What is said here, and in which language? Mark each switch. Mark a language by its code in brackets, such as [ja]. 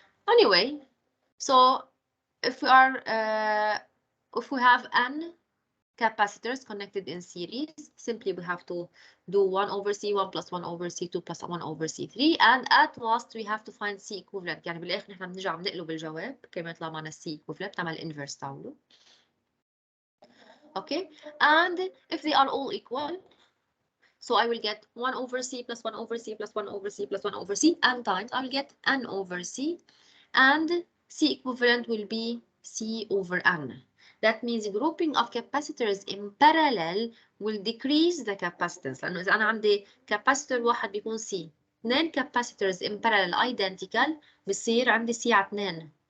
[en] Anyway, so if we have n capacitors connected in series, simply we have to do 1 over C1 plus 1 over C2 plus 1 over C3, and at last we have to find C equivalent. [ar] يعني بالاخر نحن بنرجع بنقلب الجواب كما يطلع معنا C equivalent، نعمل inverse تاعله. [en] Okay, and if they are all equal, so I will get 1 over C plus 1 over C plus 1 over C plus 1 over C, and times I will get N over C, and C equivalent will be C over N. That means grouping of capacitors in parallel will decrease the capacitance. [ar] لأنه إذا أنا عندي capacitor واحد بيكون C، [en] 2 capacitors in parallel identical [ar] بصير عندي C على 2.